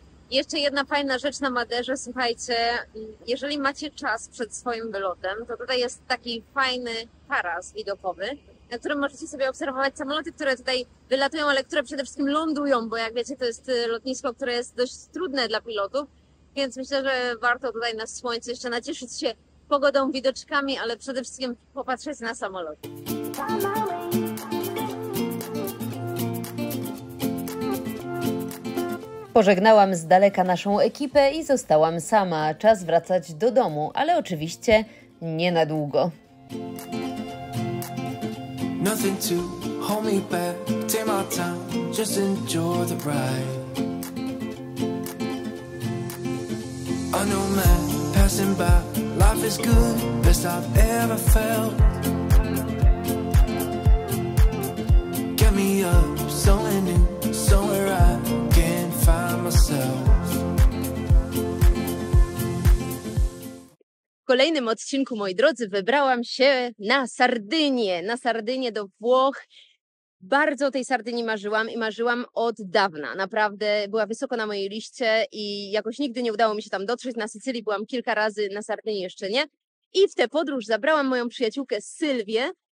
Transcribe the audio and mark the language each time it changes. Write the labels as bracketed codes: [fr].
[pl] Jeszcze jedna fajna rzecz na Maderze, słuchajcie, jeżeli macie czas przed swoim wylotem, to tutaj jest taki fajny taras widokowy, na którym możecie sobie obserwować samoloty, które tutaj wylatują, ale które przede wszystkim lądują, bo jak wiecie, to jest lotnisko, które jest dość trudne dla pilotów, więc myślę, że warto tutaj na słońcu jeszcze nacieszyć się pogodą, widoczkami, ale przede wszystkim popatrzeć na samolot. Pożegnałam z daleka naszą ekipę i zostałam sama. Czas wracać do domu, ale oczywiście nie na długo. [en] Nothing to hold me back, take my time, just enjoy the ride. I know man passing by, life is good, best I've ever felt. Get me up, somewhere new, somewhere I can find myself. [pl] kolejnym odcinku, moi drodzy, wybrałam się na Sardynię do Włoch. Bardzo o tej Sardynii marzyłam i marzyłam od dawna. Naprawdę była wysoko na mojej liście i jakoś nigdy nie udało mi się tam dotrzeć. Na Sycylii byłam kilka razy, na Sardynii jeszcze nie. I w tę podróż zabrałam moją przyjaciółkę Sylwię.